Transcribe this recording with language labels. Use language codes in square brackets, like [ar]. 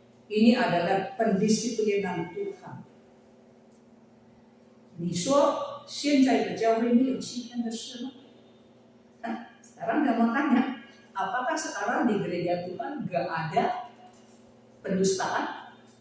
[id] Ini adalah pendisiplinan Tuhan. [zh] 你说现在的教会没有欺骗的事吗？ [id] Sekarang saya mau tanya, apakah sekarang di gereja Tuhan gak ada pendustaan?